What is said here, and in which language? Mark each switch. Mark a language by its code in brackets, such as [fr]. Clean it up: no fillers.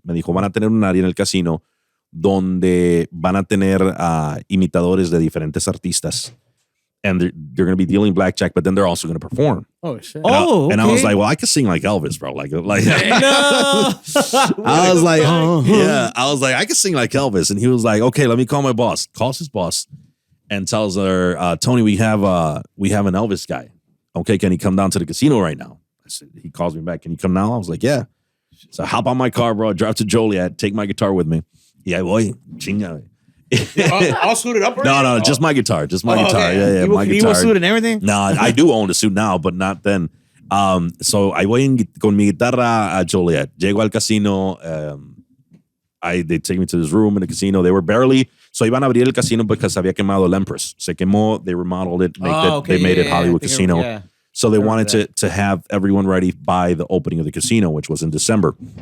[es] Me dijo, van a tener un área en el casino donde van a tener imitadores de diferentes artistas. [en] And they're going to be dealing blackjack, but then they're also going to perform. Oh, shit. And I was like, well, I could sing like Elvis, bro. Like, No. I was like, yeah, I was like, I could sing like Elvis. And he was like, okay, let me call my boss. Calls his boss and tells her, Tony, we have an Elvis guy. Okay, can he come down to the casino right now? I said, he calls me back. Can you come now? I was like, yeah. So I hop on my car, bro. Drive to Joliet. Take my guitar with me. Yeah, boy, chinga. All suited up? No, just my guitar. Just my guitar. Okay. Yeah, my You guitar. were suited and everything? No, I do own a suit now, but not then. So I [es] voy con mi guitarra a Joliet. Llego al casino. [en] They take me to this room in the casino. They were barely, so [es] iban a abrir el casino [en] because [es] había quemado el Empress. Se quemó, [en] they remodeled it, they made it Hollywood Casino. Yeah. So they wanted to have everyone ready by the opening of the casino, which was in December.